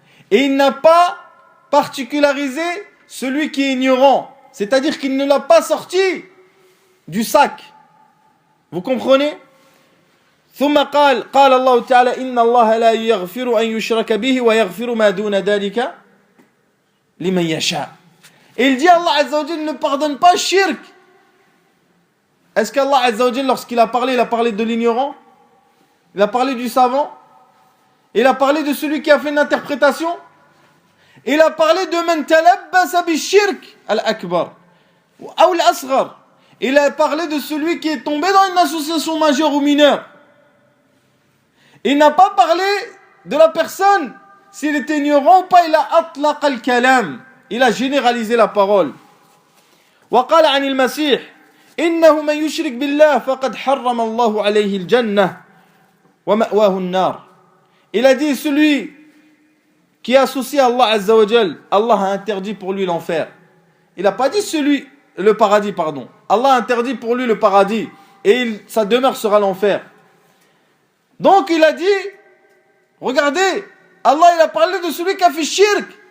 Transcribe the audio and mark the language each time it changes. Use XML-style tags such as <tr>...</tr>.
<fr>Et il n'a pas particularisé celui qui est ignorant, c'est-à-dire qu'il ne l'a pas sorti du sac. Vous comprenez?</fr> <ar>ثم قال الله تعالى إن الله لا يغفر أن يشرك به ويغفر ما دون ذلك لمن يشاء.</ar> <fr>Il dit Allah Azza wa Jalla ne pardonne pas shirk. Est-ce qu'Allah Azza wa Jalla, lorsqu'il a parlé, il a parlé de l'ignorant? Il a parlé du savant? Il a parlé de celui qui a fait une interprétation? Il a parlé de</fr> <ar>man talabbasa bi shirk al-akbar ou al-asghar.</ar> <fr>Il a parlé de celui qui est tombé dans une association majeure ou mineure. Il n'a pas parlé de la personne, s'il était ignorant ou pas, il a</fr> <ar>atlaq al-kalam.</ar> <fr>Il a généralisé la parole.</fr> <ar>وقال عن المسيح إنه من يشرك بالله فقد حرم الله عليه الجنة ومأواه النار.</ar> <fr>Il a dit celui qui associe Allah Azza wa Jal, Allah a interdit pour lui l'enfer. Il n'a pas dit le paradis, pardon. Allah a interdit pour lui le paradis et sa demeure sera l'enfer. Donc il a dit, regardez, Allah il a parlé de celui qui a fait shirk.</fr>